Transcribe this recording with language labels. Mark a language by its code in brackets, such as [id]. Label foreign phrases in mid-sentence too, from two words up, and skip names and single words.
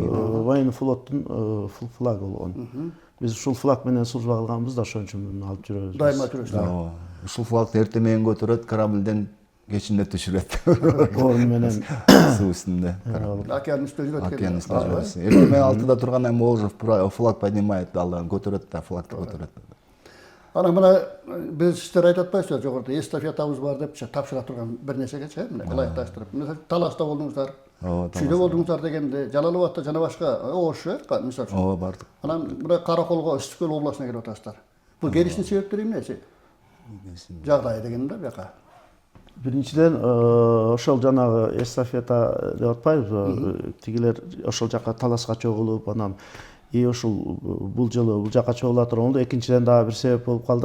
[ky] Военный флоттун флагы болгон. Биз ушул флаг менен служба кылганбыз да, ошон үчүн алып жүрөбүз. Дайыма жүрөсүз. Ушул флагды эртең менен көтөрөт, корабльден кечинде түшүрөт. Орун менен суу үстүндө. Океандын үстүндө жүрөт. Океандын үстүндө жүрөт. Эртең менен 6-да тургандан кийин [ru] флаг поднимает, [ky] алдан көтөрөт да, флагды көтөрөт. [kk] Ана мына біз сіздер айтып атпайсыздар жоғарыда эстафетабыз бар деп тапшыра тұрған бір нәрсеге ше міне ылайықтастырып. [ky] Мысалы Таласта болдыңыздар, Шүйде болдыңыздар дегенде, Жалалабадта жана башка Ош мисалы үчүн. Ооба бардык. Анан мына Караколго, Ыстыккөл областына келип атасыздар. Бул келиштин себептери эмне? Жагдай дегенде бияка. Биринчиден ошол жанагы эстафета деп атпайбызбы? Тигилер ошол жака таласка чогулуп, анан ошол бул жылы бул жака чогула турганда экинчиден дагы бир себеп болуп калды.